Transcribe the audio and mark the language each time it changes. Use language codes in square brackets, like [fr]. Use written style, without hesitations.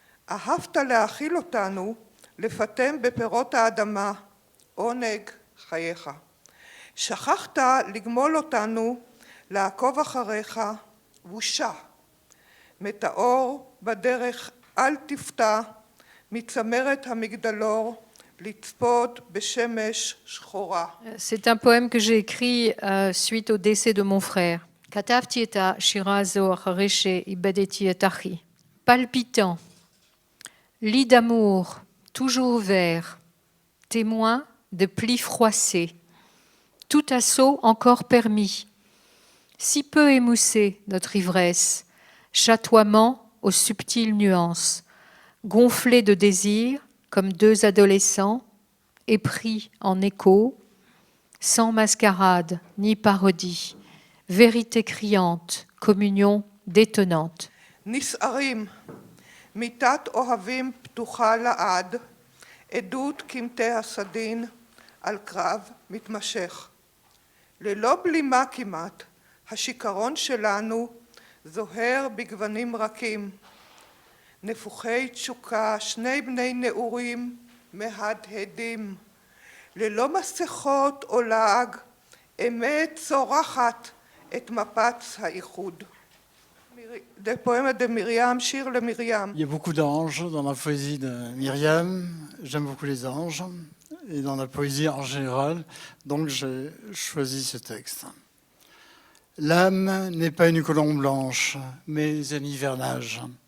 [he] אהבת להאכיל אותנו, לפתם בפירות האדמה, עונג חייך. שכחת לגמול אותנו, לעקוב אחריך, בושה. מטאור בדרך אל תפתע, מצמרת המגדלור, לצפות בשמש שחורה. [fr] C'est un poème que j'ai écrit suite au décès de mon frère. [he] Katavti et shirazo achareshe ibadeti et achi. [fr] Palpitant, lit d'amour, toujours ouvert, témoin de plis froissés, tout assaut encore permis, si peu émoussé notre ivresse, chatoiement aux subtiles nuances, gonflé de désir comme deux adolescents, épris en écho, sans mascarade ni parodie, vérité criante, communion détonnante. [he] נסערים, מיטת אוהבים פתוחה לעד, עדות קמטי הסדין על קרב מתמשך. ללא בלימה כמעט, השיכרון שלנו זוהר בגוונים רכים. נפוחי תשוקה, שני בני נעורים מהדהדים. ללא מסכות או לעג, אמת צורחת את מפץ האיחוד. [fr] Des poèmes de Myriam, [he] Shir le Myriam. [fr] Il y a beaucoup d'anges dans la poésie de Myriam. J'aime beaucoup les anges et dans la poésie en général. Donc j'ai choisi ce texte. L'âme n'est pas une colombe blanche, mais un hivernage.